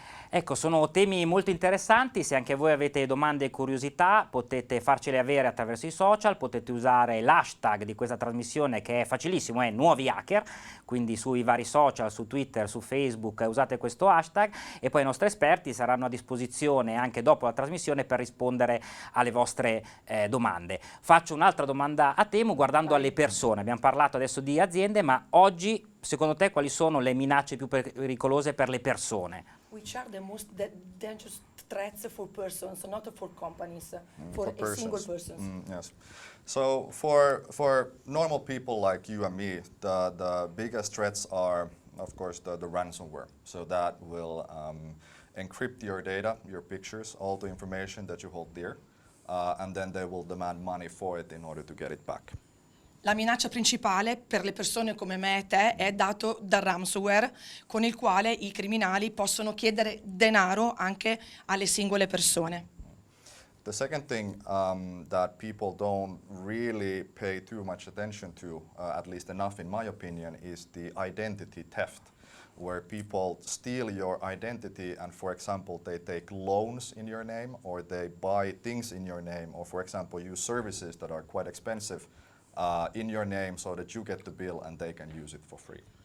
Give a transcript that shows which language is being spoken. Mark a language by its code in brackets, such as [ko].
[it] Ecco, sono temi molto interessanti. Se anche voi avete domande e curiosità potete farcele avere attraverso i social, potete usare l'hashtag di questa trasmissione che è facilissimo, è Nuovi Hacker, quindi sui vari social, su Twitter, su Facebook usate questo hashtag e poi i nostri esperti saranno a disposizione anche dopo la trasmissione per rispondere alle vostre domande. Faccio un'altra domanda a Temu guardando alle persone. Abbiamo parlato adesso di aziende, ma oggi secondo te quali sono le minacce più pericolose per le persone? [en] Which are the most dangerous threats for persons, not for companies, for a single person? Yes. So for normal people like you and me, the biggest threats are, of course, the ransomware. So that will encrypt your data, your pictures, all the information that you hold dear, and then they will demand money for it in order to get it back. [it] La minaccia principale per le persone come me e te è dato dal ransomware, con il quale i criminali possono chiedere denaro anche alle singole persone. [en] The second thing that people don't really pay too much attention to, at least enough in my opinion, is the identity theft, where people steal your identity and, for example, they take loans in your name or they buy things in your name or, for example, use services that are quite expensive in your name so that you get the bill and they can use it for free.